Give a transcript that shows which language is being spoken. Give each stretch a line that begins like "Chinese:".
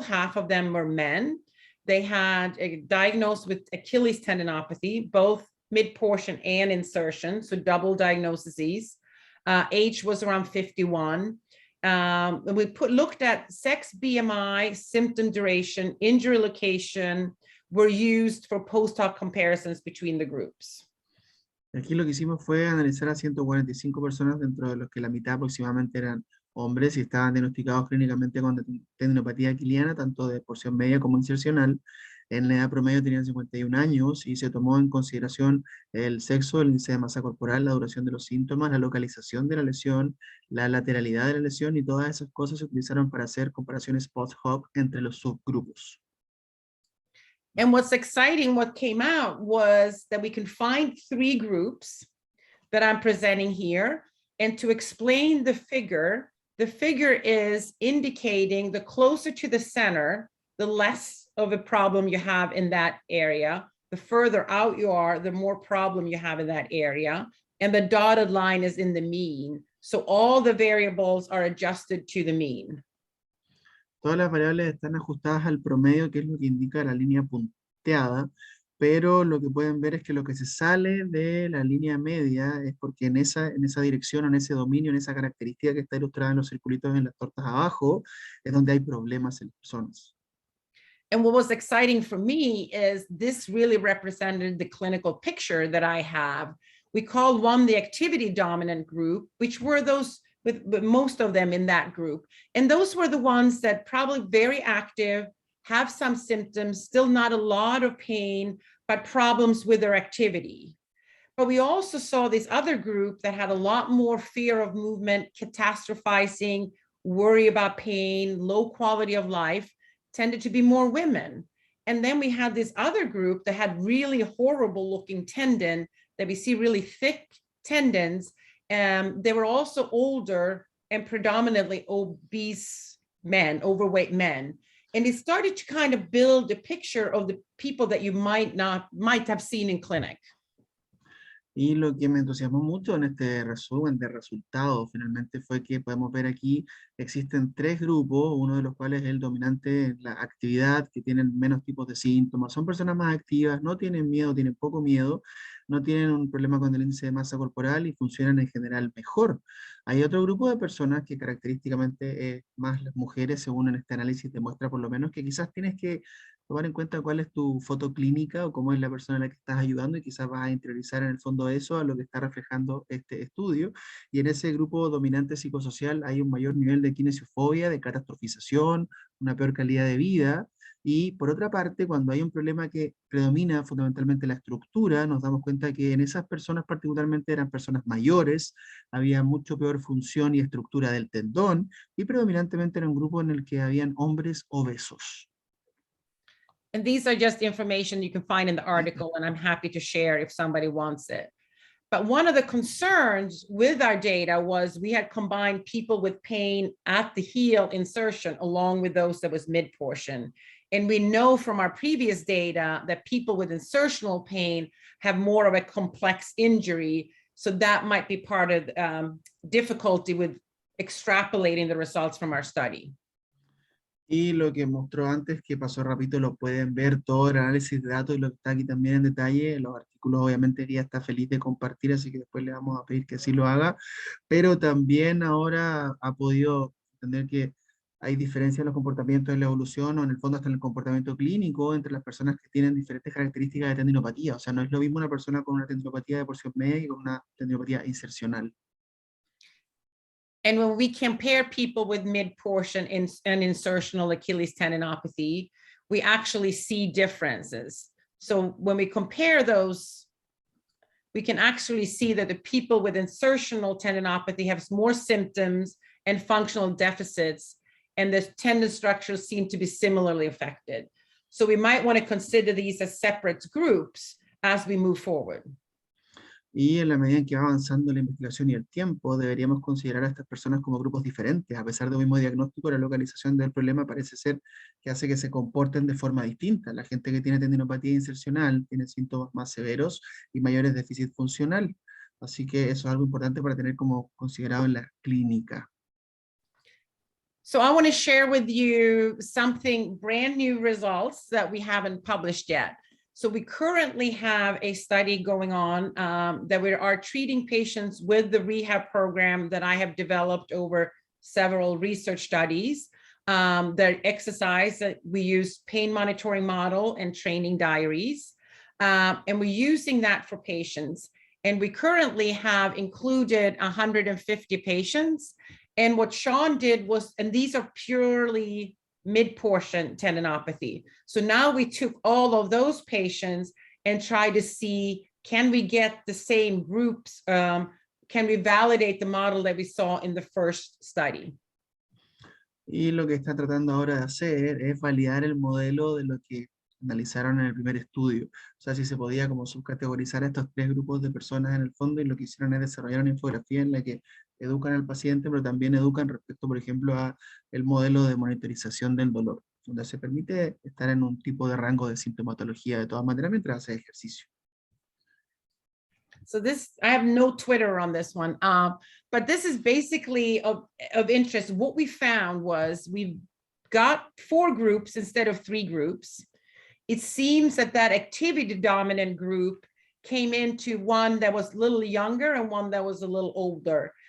English: Half of them were men. They had diagnosed with Achilles tendinopathy, both mid-portion and insertion, so double diagnoses. Age was around 51. We looked at sex, BMI, symptom duration, injury location, were used for post-hoc comparisons between the groups.
Spanish: Aquí lo que hicimos fue analizar a 145 personas, dentro de los que la mitad aproximadamente eran hombres y estaban diagnosticados clínicamente con tendinopatía aquiliana, tanto de porción media como insercional. En la edad promedio tenían 51 años y se tomó en consideración el sexo, el índice de masa corporal, la duración de los síntomas, la localización de la lesión, la lateralidad de la lesión, y todas esas cosas se utilizaron para hacer comparaciones post-hoc entre los subgrupos.
English: And what's exciting, what came out was that we can find 3 groups that I'm presenting here. And to explain the figure is indicating the closer to the center, the less of a problem you have in that area. The further out you are, the more problem you have in that area. And the dotted line is in the mean. So all the variables are adjusted to the mean.
Spanish: Todas las variables están ajustadas al promedio, que es lo que indica la línea punteada, pero lo que pueden ver es que lo que se sale de la línea media es porque en esa dirección, en ese dominio, en esa característica que está ilustrada en los circulitos en las tortas abajo, es donde hay problemas en las personas.
English: And what was exciting for me is this really represented the clinical picture that I have. We called one the activity dominant group, which were those with most of them in that group. And those were the ones that probably very active, have some symptoms, still not a lot of pain, but problems with their activity. But we also saw this other group that had a lot more fear of movement, catastrophizing, worry about pain, low quality of life, tended to be more women. And then we had this other group that had really horrible looking tendon, that we see really thick tendons. They were also older and predominantly obese men, overweight men. And it started to kind of build a picture of the people that you might have seen in clinic.
Spanish: Y lo que me entusiasmó mucho en este resumen de resultados finalmente fue que podemos ver aquí existen 3 grupos, uno de los cuales es el dominante en la actividad, que tienen menos tipos de síntomas, son personas más activas, no tienen miedo, tienen poco miedo, no tienen un problema con el índice de masa corporal y funcionan en general mejor. Hay otro grupo de personas que característicamente más las mujeres, según en este análisis demuestra por lo menos, que quizás tienes que tomar en cuenta cuál es tu foto clínica o cómo es la persona a la que estás ayudando, y quizás vas a interiorizar en el fondo eso a lo que está reflejando este estudio. Y en ese grupo dominante psicosocial hay un mayor nivel de kinesiofobia, de catastrofización, una peor calidad de vida. Y por otra parte, cuando hay un problema que predomina fundamentalmente la estructura, nos damos cuenta que en esas personas particularmente eran personas mayores, había mucho peor función y estructura del tendón, y predominantemente era un grupo en el que habían hombres obesos.
English: And these are just information you can find in the article, and I'm happy to share if somebody wants it. But one of the concerns with our data was we had combined people with pain at the heel insertion along with those that was mid-portion. And we know from our previous data that people with insertional pain have more of a complex injury. So that might be part of difficulty with extrapolating the results from our study.
Spanish: Y lo que mostró antes, que pasó rápido, lo pueden ver todo el análisis de datos y lo que está aquí también en detalle. Los artículos obviamente ella está feliz de compartir, así que después le vamos a pedir que sí lo haga. Pero también ahora ha podido entender que hay diferencias en los comportamientos en la evolución, o en el fondo hasta en el comportamiento clínico, entre las personas que tienen diferentes características de tendinopatía. O sea, no es lo mismo una persona con una tendinopatía de porción media que con una tendinopatía insercional.
English: And when we compare people with mid-portion and insertional Achilles tendinopathy, we actually see differences. So when we compare those, we can actually see that the people with insertional tendinopathy have more symptoms and functional deficits, and the tendon structures seem to be similarly affected. So we might want to consider these as separate groups as we move forward.
Spanish: Y en la medida en que va avanzando la investigación y el tiempo, deberíamos considerar a estas personas como grupos diferentes. A pesar de un mismo diagnóstico, la localización del problema parece ser que hace que se comporten de forma distinta. La gente que tiene tendinopatía insercional tiene síntomas más severos y mayores déficit funcional. Así que eso es algo importante para tener como considerado en la clínica.
English: So I want to share with you something brand new results that we haven't published yet. So we currently have a study going on that we are treating patients with the rehab program that I have developed over several research studies. The exercise that we use pain monitoring model and training diaries. And we're using that for patients. And we currently have included 150 patients. And what Sean did was, and these are purely mid-portion tendinopathy. So now we took all of those patients and tried to see, can we get the same groups? Can we validate the model that we saw in the first study?
Spanish: Y lo que está tratando ahora de hacer es validar el modelo de lo que analizaron en el primer estudio. O sea, si se podía como subcategorizar a estos tres grupos de personas en el fondo, y lo que hicieron es desarrollar una infografía en la que educan al paciente, pero también educan respecto, por ejemplo, a el modelo de monitorización del dolor, donde se permite estar en un tipo de rango de sintomatología de todas maneras mientras hace ejercicio.
English: So this, I have no Twitter on this one, but this is basically of interest. What we found was we've got 4 groups instead of 3 groups. It seems that that activity dominant group came into one that was a little younger and one that was a little older.